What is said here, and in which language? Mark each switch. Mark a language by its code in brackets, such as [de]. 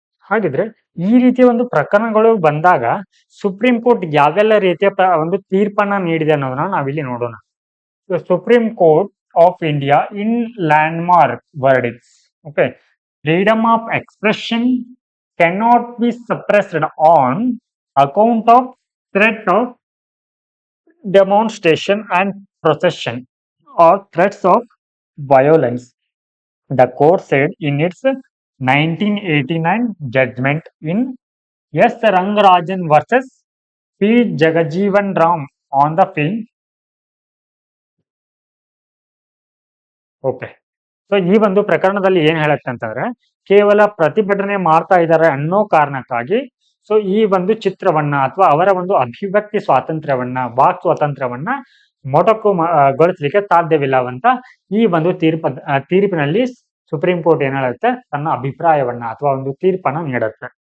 [kn] ಹಾಗಿದ್ರೆ ಈ ರೀತಿಯ ಒಂದು ಪ್ರಕರಣಗಳು ಬಂದಾಗ ಸುಪ್ರೀಂ ಕೋರ್ಟ್ ಯಾವೆಲ್ಲ ರೀತಿಯ ಒಂದು ತೀರ್ಪನ್ನ ನೀಡಿದೆ ಅನ್ನೋದನ್ನ ನಾವಿಲ್ಲಿ ನೋಡೋಣ. [en] Supreme Court of India in landmark verdicts. Okay, freedom of expression cannot be suppressed on account of threat of demonstration and procession or threats of violence. The court said in its 1989 judgment in S. Rangarajan versus P. Jagajeevan Ram on the film. [kn] Okay, so ಈ ಒಂದು ಪ್ರಕರಣದಲ್ಲಿ ಏನ್ ಹೇಳುತ್ತೆ ಅಂತಂದ್ರೆ ಕೇವಲ ಪ್ರತಿಭಟನೆ ಮಾಡ್ತಾ ಇದ್ದಾರೆ ಅನ್ನೋ ಕಾರಣಕ್ಕಾಗಿ ಸೊ ಈ ಒಂದು ಚಿತ್ರವನ್ನ ಅಥವಾ ಅವರ ಒಂದು ಅಭಿವ್ಯಕ್ತಿ ಸ್ವಾತಂತ್ರ್ಯವನ್ನ, ವಾಕ್ ಸ್ವಾತಂತ್ರ್ಯವನ್ನ ಮೊಟಕುಗೊಳಿಸಲಿಕ್ಕೆ ಸಾಧ್ಯವಿಲ್ಲವಂತ ಈ ಒಂದು ತೀರ್ಪಿನಲ್ಲಿ ಸುಪ್ರೀಂ ಕೋರ್ಟ್ ಏನ್ ಹೇಳುತ್ತೆ ತನ್ನ ಅಭಿಪ್ರಾಯವನ್ನ ಅಥವಾ ಒಂದು ತೀರ್ಪನ್ನ ನೀಡುತ್ತೆ.